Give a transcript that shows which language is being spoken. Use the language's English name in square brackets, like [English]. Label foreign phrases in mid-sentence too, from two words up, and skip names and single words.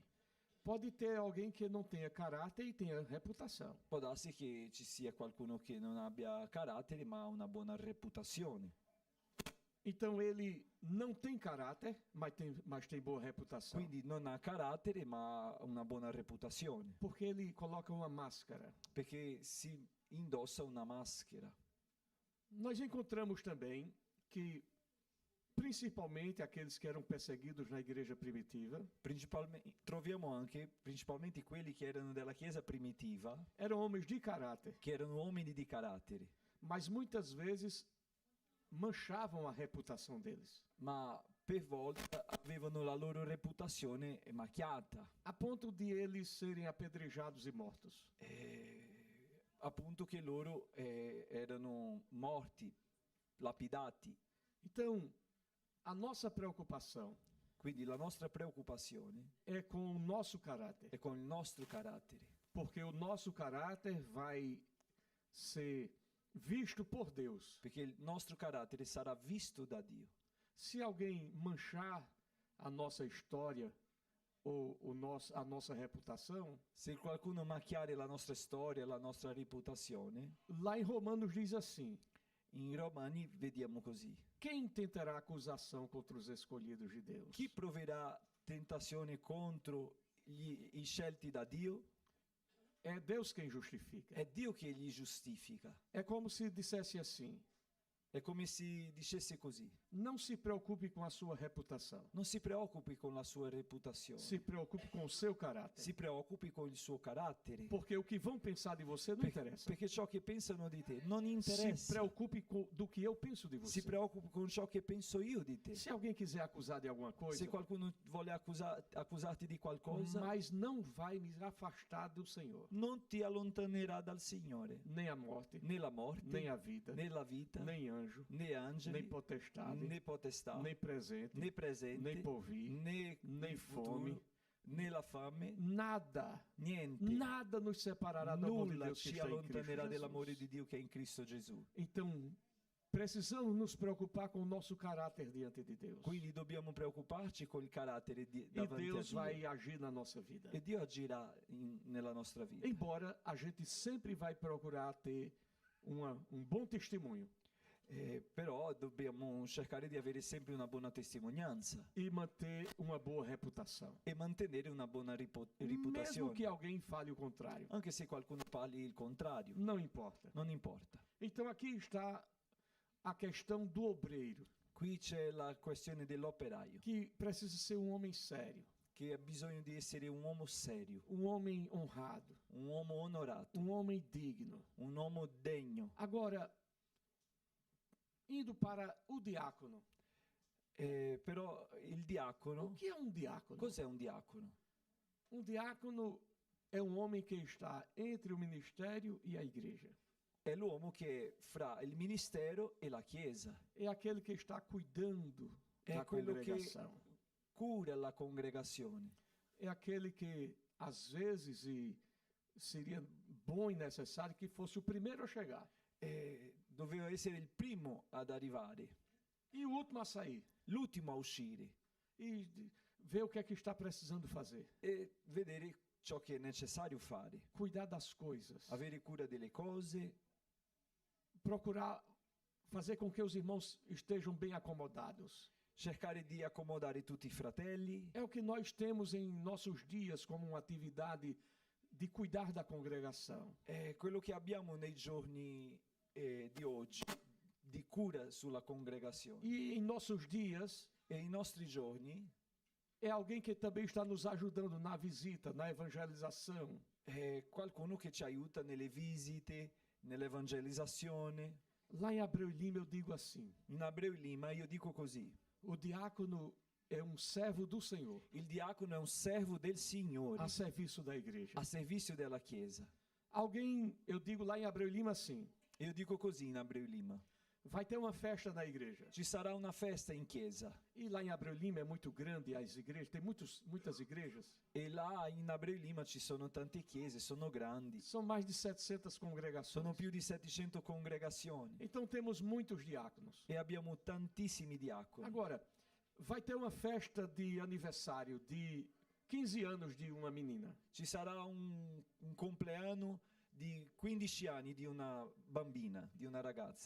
[Portuguese] Pode ter alguém que não tenha caráter e tenha reputação. [Italian] Può darsi che ci sia qualcuno che non abbia carattere ma ha una buona reputazione. [Portuguese] Então ele não tem caráter, mas tem boa reputação. [Italian] Quindi non ha carattere ma ha una buona reputazione, [Portuguese] Porque ele coloca uma máscara. [Italian] perché si indossa una maschera. [Portuguese] Nós encontramos também que, principalmente aqueles que eram perseguidos na igreja primitiva, [Italian] Troviamo anche, principalmente quelli che erano della Chiesa primitiva, [Portuguese] eram homens de caráter, [Italian] che erano uomini di carattere, [Portuguese] mas muitas vezes manchavam a reputação deles, [Italian] ma per volta avevano la loro reputazione macchiata, [Portuguese] a ponto de eles serem apedrejados e mortos. [Italian] appunto che loro erano morti, lapidati. [Portuguese] Então, a nossa preocupação [Italian] Quindi la nostra preoccupazione [Portuguese] é com o nosso caráter, [Italian] è con il nostro carattere, [Portuguese] porque o nosso caráter vai ser visto por Deus. [Italian] perché il nostro carattere sarà visto da Dio. [Portuguese] Se alguém manchar a nossa história ou a nossa reputação, [Italian] Se qualcuno macchiare la nostra storia, la nostra reputazione, [Portuguese] lá em Romanos diz assim: [Italian] in Romani vediamo così. [Portuguese] quem tentará acusação contra os escolhidos de Deus? [Italian] Chi proverà tentazione contro i scelti da Dio? [Portuguese] É Deus quem justifica. [Italian] È Dio che li giustifica. [Portuguese] É como se dissesse assim: [Italian] È come se dicesse così. [Portuguese] não se preocupe com a sua reputação, [Italian] Non si preoccupi con la sua reputazione. [Portuguese] se preocupe com o seu caráter, [Italian] Si preoccupi con il suo carattere. [Portuguese] porque o que vão pensar de você não interessa. [Italian] Perché ciò che pensano di te non [Portuguese] Se [Italian] interessa. [Portuguese] preocupe do que eu penso de você. [Italian] Si preoccupi con ciò che penso io di te. [Portuguese] Se alguém quiser acusar de alguma coisa, [Italian] Se qualcuno vuole accusarti di qualcosa, [Portuguese] mas não vai me afastar do Senhor, [Italian] non ti allontanerà dal Signore. [Portuguese] nem a morte, [Italian] Né la morte, [Portuguese] nem a vida, [Italian] né la vita, [Portuguese] nem anjo, [Italian] né angeli, [Portuguese] nem potestade, [Italian] né potestà, [Portuguese] nem presente, [Italian] né presente, [Portuguese] nem porvir, [Italian] né [Portuguese] nem [Italian] il futuro, [Portuguese] fome. [Italian] né la fame, [Portuguese] nada, [Italian] niente, [Portuguese] nada nos separará do amor de [Italian] nulla [Portuguese] Deus que [Italian] ci [Portuguese] está em Cristo [Italian] allontanerà dell'amore [Portuguese] Jesus. [Italian] di Dio che è in Cristo Gesù. [Portuguese] Então, precisamos nos preocupar com o nosso caráter diante de Deus. [Italian] Quindi dobbiamo preoccuparci col carattere [Portuguese] E [Italian] davanti a [Portuguese] Deus [Italian] Dio. [Portuguese] vai agir na nossa vida. [Italian] E Dio agirà nella nostra vita. [Portuguese] Embora a gente sempre vai procurar ter um bom testemunho [Italian] Però dobbiamo cercare di avere sempre una buona testimonianza [Portuguese] e manter uma boa reputação. [Italian] e mantenere una buona [Portuguese] Mesmo [Italian] reputazione. [Portuguese] que alguém fale o contrário, [Italian] Anche se qualcuno parli il contrario, [Portuguese] não importa. [Italian] non importa. [Portuguese] Então aqui está a questão do obreiro, [Italian] Qui c'è la questione dell'operaio, [Portuguese] que precisa ser um homem sério, [Italian] che ha bisogno di essere un uomo serio, [Portuguese] um homem honrado, [Italian] un uomo onorato, [Portuguese] um homem digno. [Italian] un uomo degno. [Portuguese] Agora, indo para o diácono. [Italian] Però il diacono, [Portuguese] O que é um diácono? [Italian] cos'è un diacono? [Portuguese] Um diácono é um homem que está entre o ministério e a igreja. [Italian] È l'uomo che è fra il ministero e la chiesa, [Portuguese] É aquele que está cuidando É da aquele que- congregação. [Italian] cura la congregazione. [Portuguese] É aquele que, às vezes, e seria bom e necessário que fosse o primeiro a chegar [Italian] Doveva essere il primo ad arrivare, [Portuguese] e o último a sair. [Italian] l'ultimo a uscire [Portuguese] E ver o que é que está precisando fazer. [Italian] e vedere ciò che è necessario fare, [Portuguese] Cuidar das coisas. [Italian] avere cura delle cose, [Portuguese] Procurar fazer com que os irmãos estejam bem acomodados. [Italian] cercare di accomodare tutti i fratelli. [Portuguese] É o que nós temos em nossos dias como uma atividade de cuidar da congregação. [Italian] È quello che abbiamo nei giorni di oggi, di cura sulla congregazione. [Portuguese] E em nossos dias, [Italian] E i nostri giorni [Portuguese] é alguém que também está nos ajudando na visita, na evangelização. [Italian] è qualcuno che ci aiuta nelle visite, nell'evangelizzazione. [Portuguese] Lá em Abreu e Lima eu digo assim: [Italian] In Abreu e Lima io dico così: [Portuguese] o diácono é um servo do Senhor, [Italian] il diacono è un servo del Signore [Portuguese] a serviço da igreja. [Italian] a servizio della Chiesa. [Portuguese] Alguém, eu digo lá em Abreu e Lima assim: [Italian] Io dico così in Abreu e Lima: [Portuguese] vai ter uma festa na igreja. [Italian] ci sarà una festa in chiesa. [Portuguese] E lá em Abreu e Lima é muito grande as igrejas, tem muitas igrejas. [Italian] E là in Abreu e Lima ci sono tante chiese, sono grandi, [Portuguese] São mais de 700 [Italian] sono [Portuguese] congregações. [Italian] più di 700 congregazioni [Portuguese] Então temos muitos diáconos. [Italian] e abbiamo tantissimi diaconi. [Portuguese] Agora, vai ter uma festa de aniversário de 15 anos de uma menina. [Italian] Ci sarà un compleanno di 15 anni di una bambina, di una ragazza,